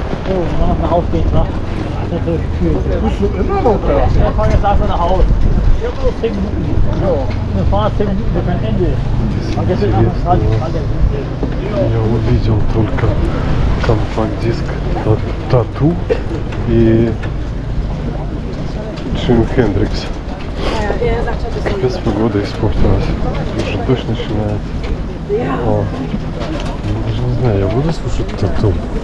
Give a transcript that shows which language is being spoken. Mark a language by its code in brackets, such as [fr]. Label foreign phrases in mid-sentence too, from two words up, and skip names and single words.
[de] So, wenn man nach Hause geht, ne? Das ist natürlich schwierig. Bist du immer noch da? Wir fahren jetzt einfach nach Hause. Ich habe nur 10 Minuten. So, wir fahren 10 Minuten bis ein Ende. Und das ist einfach 30 Grad. [ru] Я увидел только компакт-диск Тату и Джим Хендрикс. Капец, погода испортилась. Уже дождь начинает. О, я даже не знаю, я буду слушать Тату.